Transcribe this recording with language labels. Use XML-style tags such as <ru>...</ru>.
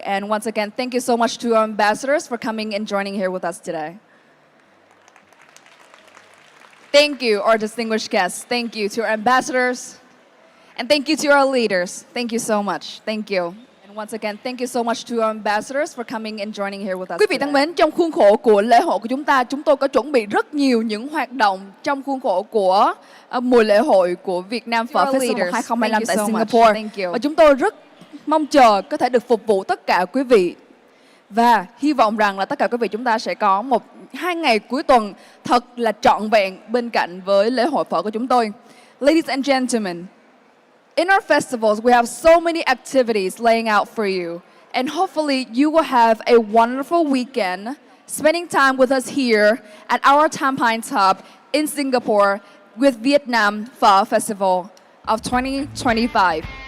<en>And once again, thank you so much to our ambassadors for coming and joining here with us today. Thank you, our distinguished guests. Thank you to our ambassadors. And thank you to our leaders. Thank you so much. Thank you. Once again, thank you so much to our ambassadors for coming and joining here with us.</en> <vi>Quý vị thân mến, trong khuôn khổ của lễ hội của chúng tôi có chuẩn bị rất nhiều những hoạt động trong khuôn khổ của mùa lễ hội của Việt Nam Phở Festival 2025 tại Singapore. Và chúng tôi rất mong chờ có thể được phục vụ tất cả quý vị. Và hy vọng rằng là tất cả quý vị chúng ta sẽ có 1-2 ngày cuối tuần thật là trọn vẹn bên cạnh với lễ hội phở của chúng tôi.</vi> <en>Ladies and gentlemen, in our festivals, we have so many activities laying out for you. And hopefully you will have a wonderful weekend spending time with us here at Our Tampines Hub in Singapore with Vietnam Phở Festival of 2025.</en>